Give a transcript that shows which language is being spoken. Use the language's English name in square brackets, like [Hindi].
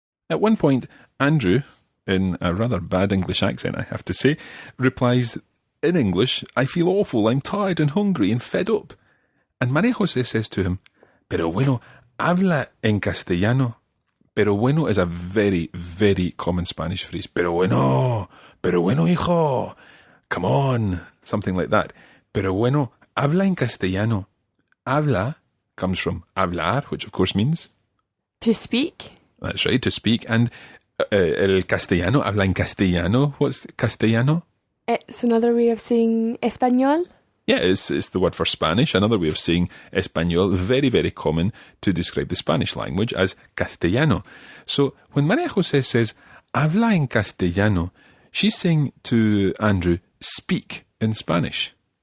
[English] At one point, Andrew, in a rather bad English accent, I have to say, replies in English, I feel awful, I'm tired and hungry and fed up. And Maria Jose says to him, [Spanish] Pero bueno, habla en castellano. [English] Pero bueno is a very, very common Spanish phrase. [Spanish] Pero bueno, hijo, [English] come on, something like that. [Spanish] Pero bueno, habla en castellano. [English] Habla comes from hablar, which of course means... To speak. That's right, to speak. [Spanish] And el castellano, habla en castellano. [English] What's castellano? It's another way of saying español. Yeah, it's the word for Spanish, another way of saying español, very, very common to describe the Spanish language as castellano. So when Maria Jose says, [Spanish] habla en castellano, [English] she's saying to Andrew, speak in Spanish.